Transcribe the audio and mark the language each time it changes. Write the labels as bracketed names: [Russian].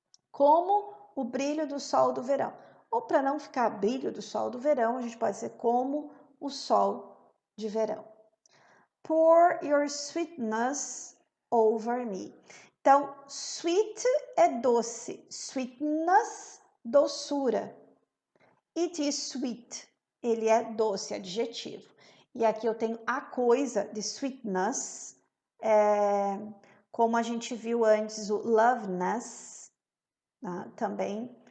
[Portuguese] Como o brilho do sol do verão. Ou para não ficar brilho do sol do verão, a gente pode dizer como o sol de verão. [English] Pour your sweetness over me. [Portuguese] Então, sweet é doce, sweetness, doçura. [English] It is sweet, [Portuguese] ele é doce, adjetivo. E aqui eu tenho a coisa de sweetness, como a gente viu antes, o loveness, também.